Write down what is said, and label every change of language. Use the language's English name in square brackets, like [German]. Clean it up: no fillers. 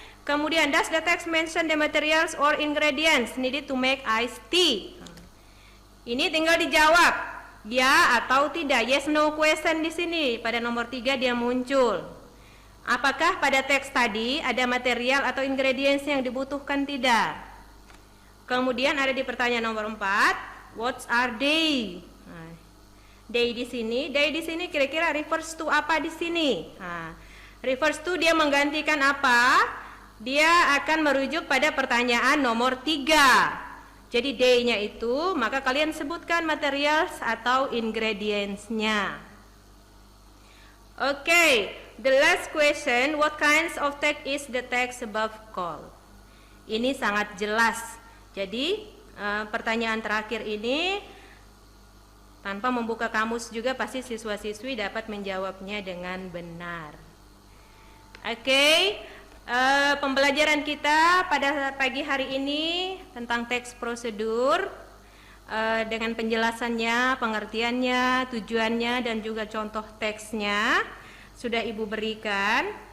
[English] Kemudian, does the text mention the materials or ingredients needed to make iced tea? [Indonesian] Ini tinggal dijawab, ya atau tidak, [English] yes no question [Indonesian] di sini. Pada nomor 3 dia muncul. Apakah pada teks tadi ada material atau ingredients yang dibutuhkan? Tidak. Kemudian ada di pertanyaan nomor 4, [English] what are they? [Indonesian] They di sini kira-kira refers to apa di sini? Refers to dia menggantikan apa? Dia akan merujuk pada pertanyaan nomor 3. Jadi day-nya itu, maka kalian sebutkan materials atau ingredients-nya. [English] Oke, the last question, what kinds of text is the text above called? [Indonesian] Ini sangat jelas. Jadi, pertanyaan terakhir ini, tanpa membuka kamus juga pasti siswa-siswi dapat menjawabnya dengan benar. Oke. Pembelajaran kita pada pagi hari ini tentang teks prosedur dengan penjelasannya, pengertiannya, tujuannya, dan juga contoh teksnya sudah Ibu berikan.